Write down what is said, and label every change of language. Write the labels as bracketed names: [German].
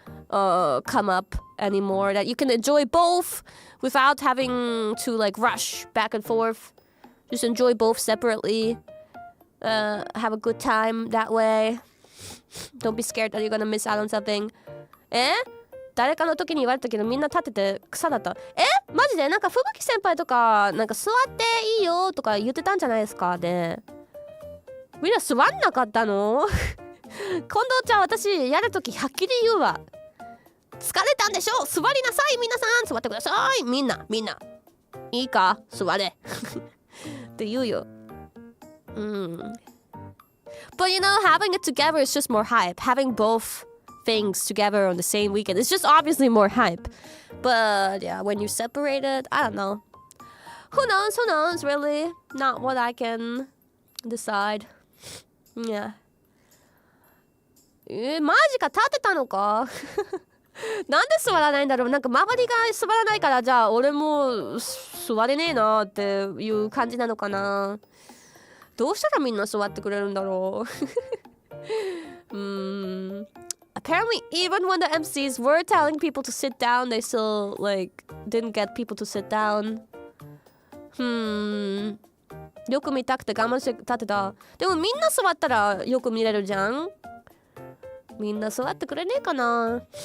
[English] come up anymore, that you can enjoy both without having to like rush back and forth. Just enjoy both separately. Have a good time that way. Don't be scared that you're gonna miss out on something. [Japanese] 誰かの時に言われたけどみんな立ってて草だった。マジでなんか吹雪先輩とかなんか座っていいよとか言ってたんじゃないですかね。みんな座んなかったの？近藤ちゃん、私やるときはっきり言うわ。疲れたんでしょ、座りなさい、皆さん座ってください、みんないいか座れって言うよ。 [English] But you know, having it together is just more hype. Having both things together on the same weekend, it's just obviously more hype. But yeah, when you separate it, I don't know. Who knows, really? Not what I can decide. Yeah. [Japanese] マジか、立ってたのかなんで座らないんだろう。なんか周りが座らないから、じゃあ俺も座れねえなっていう感じなのかな。どうしたらみんな座ってくれるんだろう。 [English] Apparently, even when the MCs were telling people to sit down, they still like didn't get people to sit down. [Japanese] よく見たくて我慢して立ってた。でもみんな座ったらよく見れるじゃん。みんな座ってくれねえかな。